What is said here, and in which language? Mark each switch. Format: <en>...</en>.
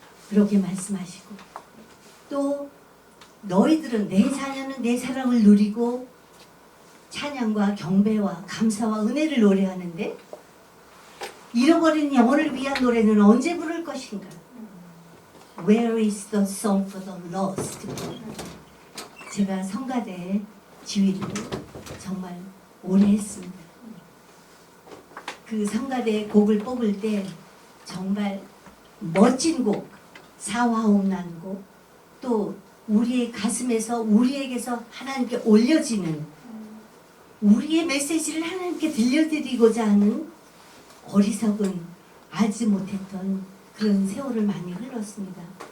<ko>그렇게 말씀하시고, 또 너희들은, 내 자녀는 내 사랑을 누리고 찬양과 경배와 감사와 은혜를 노래하는데 잃어버린 영혼을 위한 노래는 언제 부를 것인가?</ko> <en>Where is the song for the lost?</en> <ko>제가 성가대 지휘를 정말 오래 했습니다. 그 성가대 곡을 뽑을 때 정말 멋진 곡, 사화음난 곡, 또 우리의 가슴에서 우리에게서 하나님께 올려지는 우리의 메시지를 하나님께 들려드리고자 하는 어리석은 알지 못했던 그런 세월을 많이 흘렀습니다.</ko>